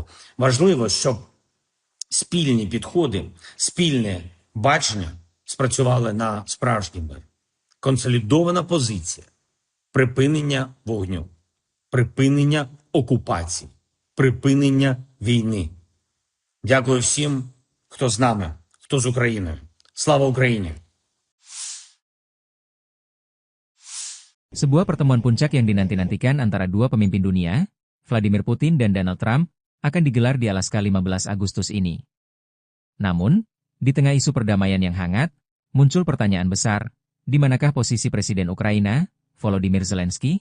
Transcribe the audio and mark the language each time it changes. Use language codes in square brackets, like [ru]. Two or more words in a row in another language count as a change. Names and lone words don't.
[uk] Важливо, щоб спільні підходи, спільне бачення спрацювали на справжній мир. Консолідована позиція, припинення вогню, припинення окупації, припинення війни. Dякую всім, хто з нами, хто з Україною. Слава Україні! [id] Sebuah pertemuan puncak yang dinanti-nantikan antara dua pemimpin dunia, Vladimir Putin dan Donald Trump, akan digelar di Alaska 15 Agustus ini. Namun, di tengah isu perdamaian yang hangat, muncul pertanyaan besar, di manakah posisi Presiden Ukraina, Volodymyr Zelensky?